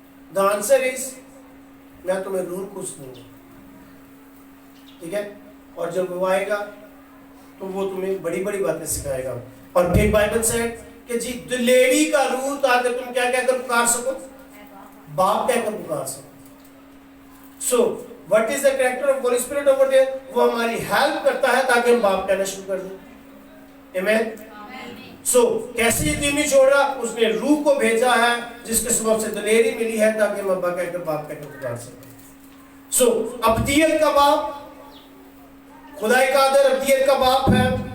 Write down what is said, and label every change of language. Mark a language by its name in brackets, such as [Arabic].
[English] The answer is [Urdu] میں تمہیں روح القدس دوں گا. ٹھیک ہے, اور جب وہ آئے گا تو وہ تمہیں بڑی بڑی باتیں سکھائے گا. اور پھر بائبل سے کہ جی دلیری کا روح تاکہ تم کیا کہہ کر پکار سکو؟ باپ کہہ کر پکار سکو. [English] So what is the character of Holy Spirit over there? [Urdu] وہ ہماری ہیلپ کرتا ہے تاکہ ہم باپ کہنا شروع کر دیں. [English] Amen. [Urdu] So کیسے یتیم نہیں چھوڑ رہا؟ اس نے روح کو بھیجا ہے جس کے سبب سے دلیری ملی ہے تاکہ ہم ابا کہہ کر باپ کہہ کر پکار سکیں. So ابدیت کا باپ, خدائی قادر ابدیت کا باپ ہے.